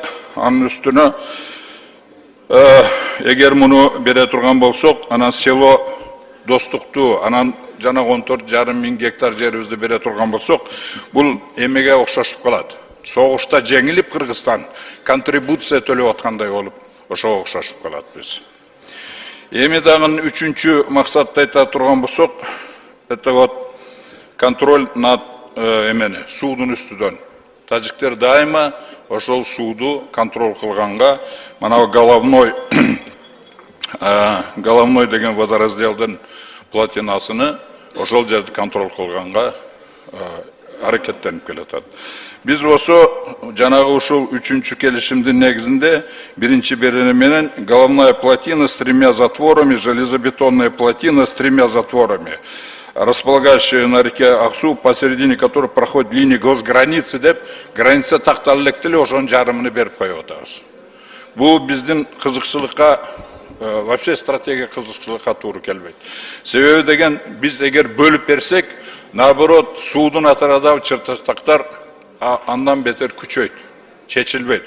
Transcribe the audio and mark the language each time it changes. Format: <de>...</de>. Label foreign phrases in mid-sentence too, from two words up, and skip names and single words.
<ky>Анын үстүнө эгер муну бере турган болсок, анан село достукту, анан жана 14,5 мың гектар жерибизди бере турган болсок, бул эмеге окшошуп калат. Согушта жеңилип Кыргызстан контрибуция төлөп аткандай болуп, ошого окшошуп калат биз. Эми дагы үчүнчү максатты айта турган болсок,</ky> <ru>это вот контроль над</ru> <ky>суудун үстүдөн. Тажиктер дайыма ошол сууду контроль кылганга, мана головной деген водоразделдин платинасыны ошол жерди контроль кылганга аракеттенип келатат. Биз осо жанагы ушул үчүнчү келишимдин негизинде биринчи берени менен</ky> <ru>головная плотина с 3 затворами, железобетонная плотина с 3 затворами, располагающая на реке Аксу, посередине которой проходит линия госграницы</ru> <ky>деп, граница такталып элек эле ошонун жарымын берип коюп атабыз. Бул биздин кызыкчылыкка, вообще стратегия кызыкчылыкка туура келбейт. Себеби деген биз эгер бөлүп берсек, наоборот, суудун атарадагы чыртыштактар андан бетер күчөйт, чечилбейт.</ky>